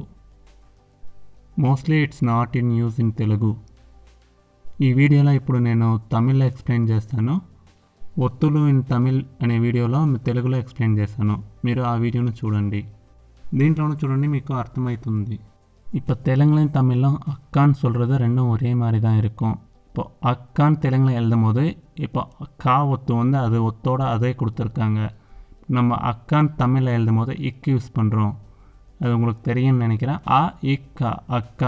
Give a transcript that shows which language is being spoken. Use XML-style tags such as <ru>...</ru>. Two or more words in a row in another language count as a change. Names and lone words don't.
<en>Mostly it's not in use in Telugu.</en> <te>ఈ వీడియోలో ఇప్పుడు నేను తమిళ్లో ఎక్స్ప్లెయిన్ చేస్తాను. ఒత్తులు ఇన్ తమిళ్ అనే వీడియోలో తెలుగులో ఎక్స్ప్లెయిన్ చేస్తాను. మీరు ఆ వీడియోను చూడండి. దీంట్లోనూ చూడండి, మీకు அர்த்தமாயிతుంది.</te> <ta>இப்போ தெலுங்குலையும் தமிழ்லாம் அக்கான்னு சொல்கிறது ரெண்டும் ஒரே மாதிரி தான் இருக்கும். இப்போ அக்கான்னு தெலுங்கில் எழுதும் போது இப்போ கா ஒத்து வந்து அது ஒத்தோடு அதே கொடுத்துருக்காங்க. நம்ம அக்கான்னு தமிழில் எழுதும் போது இக்கு யூஸ் பண்ணுறோம். அது உங்களுக்கு தெரியும்னு நினைக்கிறேன். அ இக்கா அக்கா.</ta>